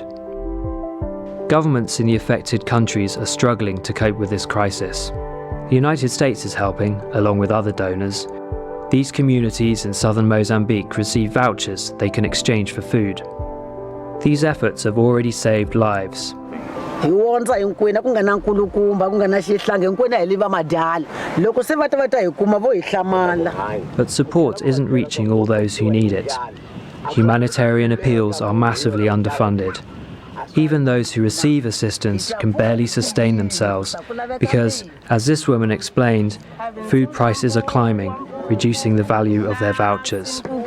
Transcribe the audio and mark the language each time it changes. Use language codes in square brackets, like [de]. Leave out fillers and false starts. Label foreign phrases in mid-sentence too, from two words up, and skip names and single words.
[en] Governments in the affected countries are struggling to cope with this crisis. The United States is helping, along with other donors. These communities in southern Mozambique receive vouchers they can exchange for food. These efforts have already saved lives. [ts] Hi wondza hinkwenu ku nga na nkulukumba ku nga na xihlangi hinkwenu hi liva madyala loko se va ta hi kuma vo hi hlamala. [en] But support isn't reaching all those who need it. Humanitarian appeals are massively underfunded. Even those who receive assistance can barely sustain themselves because, as this woman explained, food prices are climbing, reducing the value of their vouchers.